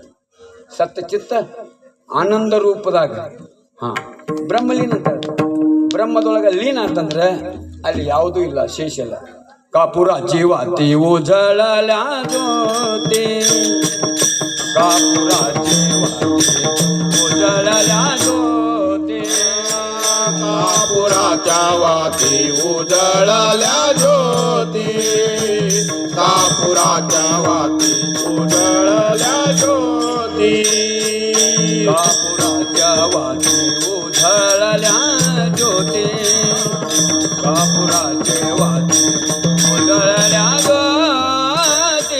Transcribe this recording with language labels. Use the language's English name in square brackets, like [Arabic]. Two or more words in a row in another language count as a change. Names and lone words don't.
[Kannada] ಸತ್ತ ಚಿತ್ತ ಆನಂದ ರೂಪದಾಗ ಬ್ರಹ್ಮಲೀನ ಅಂತ. ಬ್ರಹ್ಮದೊಳಗೆ ಲೀನ ಅಂತಂದ್ರೆ ಅಲ್ಲಿ ಯಾವುದೂ ಇಲ್ಲ, ಶೇಷ ಇಲ್ಲ. [Marathi] कापुर जीवाती उजळल ज्योती, कापुर जीवाती उजळल ज्योती, कापुराच्या वाती उजळल्या ज्योती, कापुराच्या वाती उजळल्या ज्योती, कापुराच्या वाती उजळल्या ज्योती, कापुराचे वाती उजळल्या ज्योती,